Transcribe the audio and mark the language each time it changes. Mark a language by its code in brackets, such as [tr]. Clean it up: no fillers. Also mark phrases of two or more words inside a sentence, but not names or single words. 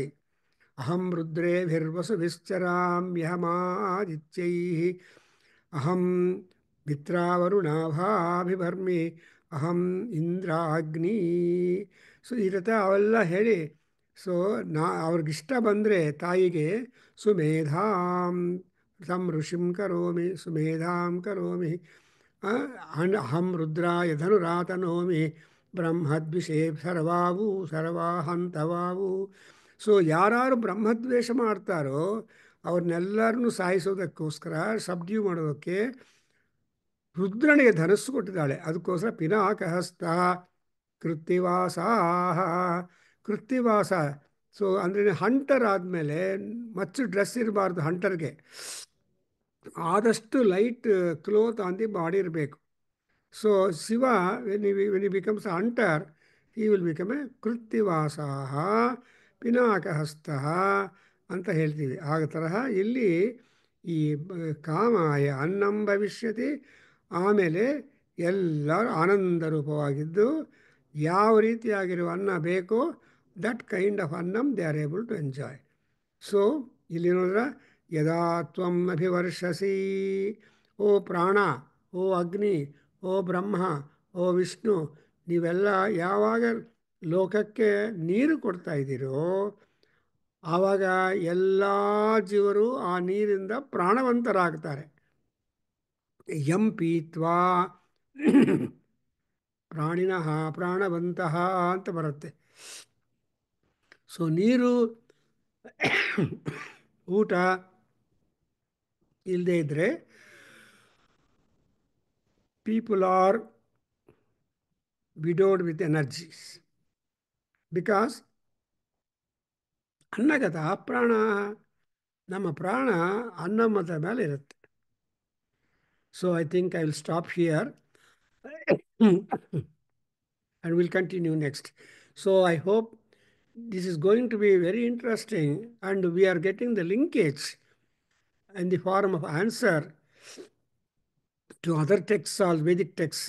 [sa] ಅಹಂ ರುದ್ರೇಭಿರ್ವಸುಭಿಶ್ಚರಾಮ್ಯಹಮಾದಿತ್ಯೈ ಅಹಂ ಮಿತ್ರಾವರುಣಾಭಾಭಿಭರ್ಮಿ ಅಹಂ ಇಂದ್ರಾಗ್ನಿ. [kn] ಸೊ ಈ ರೀತಿ ಅವೆಲ್ಲ ಹೇಳಿ, ಸೊ ಅವ್ರಿಗಿಷ್ಟ ಬಂದರೆ ತಾಯಿಗೆ [sa] ಸುಮೇಧಾಂ ತಂ ಋಷಿಂ ಕರೋಮಿ ಸುಮೇಧಾಂ ಕರೋಮಿ ಅಹಂ ರುದ್ರಾಯ ಧನುರಾತನೋಮಿ ಬ್ರಹ್ಮದ್ವಿಷೇ ಸರ್ವಾವು ಸರ್ವಾಹಂತವಾವು. [kn] ಸೊ ಯಾರು ಬ್ರಹ್ಮದ್ವೇಷ ಮಾಡ್ತಾರೋ ಅವ್ರನ್ನೆಲ್ಲರನ್ನೂ ಸಾಯಿಸೋದಕ್ಕೋಸ್ಕರ, ಸಬ್ಡ್ಯೂ ಮಾಡೋದಕ್ಕೆ ರುದ್ರನಿಗೆ ಧನಸ್ಸು ಕೊಟ್ಟಿದ್ದಾಳೆ. ಅದಕ್ಕೋಸ್ಕರ ಪಿನಾಕಹಸ್ತ ಕೃತ್ತಿವಾಸ. ಕೃತ್ತಿವಾಸ ಸೊ ಅಂದರೆ ಹಂಟರ್ ಆದಮೇಲೆ ಮಚ್ಚು ಡ್ರೆಸ್ ಇರಬಾರ್ದು ಹಂಟರ್ಗೆ. [en] ಆದಷ್ಟು light cloth on the body ಇರಬೇಕು. ಸೊ ಶಿವ when you becomes a hunter, he will become a ಕೃತ್ತಿವಾಸ ಪಿನಾಕಹಸ್ತ [kn] ಅಂತ ಹೇಳ್ತೀವಿ. ಆ ತರಹ ಇಲ್ಲಿ ಈ [sa] ಕಾಮಾಯ ಅನ್ನಂ ಭವಿಷ್ಯತಿ. [kn] ಆಮೇಲೆ ಎಲ್ಲರೂ ಆನಂದ ರೂಪವಾಗಿದ್ದು ಯಾವ ರೀತಿಯಾಗಿರುವ ಅನ್ನ ಬೇಕೋ [en] that kind of annam they are able to enjoy. [kn] ಸೊ ಇಲ್ಲಿ ನೋಡಿದ್ರೆ [sa] ಯದಾ ತ್ವಂ ಅಭಿವರ್ಷಸಿ, [kn] ಓ ಪ್ರಾಣ, ಓ ಅಗ್ನಿ, ಓ ಬ್ರಹ್ಮ, ಓ ವಿಷ್ಣು, ನೀವೆಲ್ಲ ಯಾವಾಗ ಲೋಕಕ್ಕೆ ನೀರು ಕೊಡ್ತಾ ಇದ್ದೀರೋ ಆವಾಗ ಎಲ್ಲ ಜೀವರು ಆ ನೀರಿಂದ ಪ್ರಾಣವಂತರಾಗ್ತಾರೆ. [sa] ಯಂ ಪೀತ್ವಾ ಪ್ರಾಣಿನಃ ಪ್ರಾಣವಂತಹ [kn] ಅಂತ ಬರುತ್ತೆ. ಸೊ ನೀರು ಊಟ ಇಲ್ಲದೆ ಇದ್ದರೆ [en] people are widowed with energies because [kn] ಅನ್ನಗತ ಪ್ರಾಣ, ನಮ್ಮ ಪ್ರಾಣ ಅನ್ನಮದ ಮೇಲೆ ಇರುತ್ತೆ. [en] so I think I will stop here and we'll continue next. So I hope this is going to be very interesting and we are getting the linkage in the form of answer to other texts, all Vedic texts.